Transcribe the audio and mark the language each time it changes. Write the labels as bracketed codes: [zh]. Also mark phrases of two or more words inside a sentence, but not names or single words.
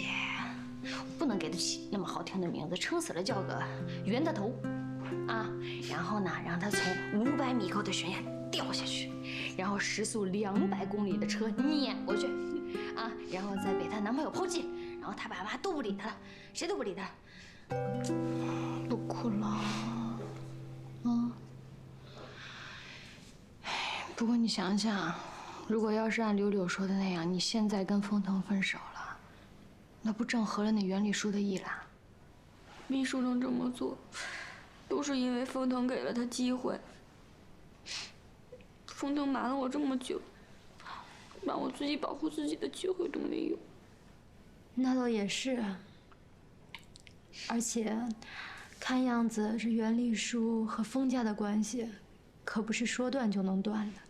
[zh] 不能給他起那麼好聽的名字，撐死了叫個袁大頭，啊，然後呢，讓他從500米高的懸崖掉下去，然後時速200公里的車碾過去，啊，然後再被她男朋友拋棄，然後她爸媽都不理她了，誰都不理她。不哭了，啊，哎，不過你想想，如果要是按柳柳說的那樣，你現在跟風騰分手了。那不正合了那袁麗書的意啦？秘書能這麼做，都是因為風騰給了他機會。風騰瞞了我這麼久，讓我自己保護自己的機會都沒有。那倒也是，而且，看樣子這袁麗書和風家的關係，可不是說斷就能斷的。